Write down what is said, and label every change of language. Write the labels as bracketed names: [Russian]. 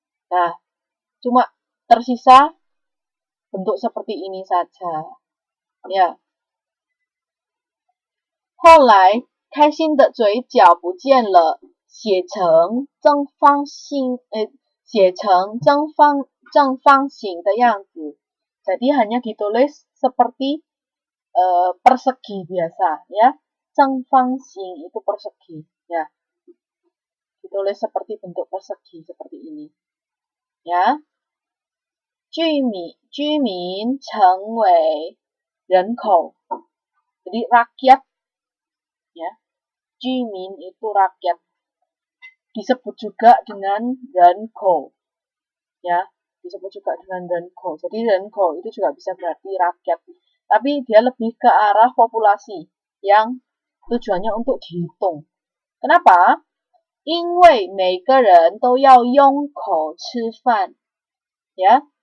[Indonesian] Nah, cuma tersisa bentuk seperti ini saja ya. [Chinese] 后来开心的嘴角不见了，写成正方形的样子. [Indonesian] Jadi hanya ditulis seperti persegi biasa ya. 正方形 itu persegi ya. Ditulis seperti bentuk persegi seperti ini ya. [Chinese] 居民成为人口. [Indonesian] Jadi rakyat ya. 居民 itu rakyat. Disebut juga dengan renko ya. Disebut juga dengan renko. Jadi renko itu juga bisa berarti rakyat. Tapi dia lebih ke arah populasi yang tujuannya untuk dihitung. Kenapa? [Chinese] 因为每个人都要用口吃饭 ya.